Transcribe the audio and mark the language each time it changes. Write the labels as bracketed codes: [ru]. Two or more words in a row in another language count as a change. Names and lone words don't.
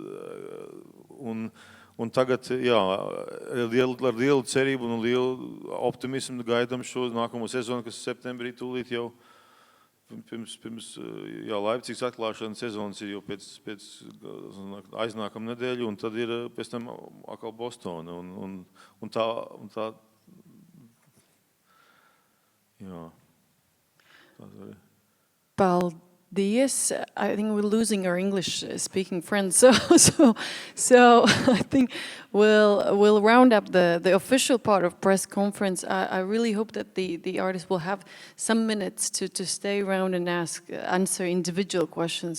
[lv] Un tagad, jā, ar lielu cerību un lielu optimismu gaidām šo nākamo sezonu, kas septembrī tūlīt jau pirms Leipzigas atklāšanas sezonas ir jau pēc aiznākam nedēļu, un tad ir pēc tam atkal Bostona. Un tā, jā. Paldies. [en] I think we're losing our English-speaking friends, so I think we'll round up the official part of press conference. I really hope that the artists will have some minutes to stay around and answer individual questions.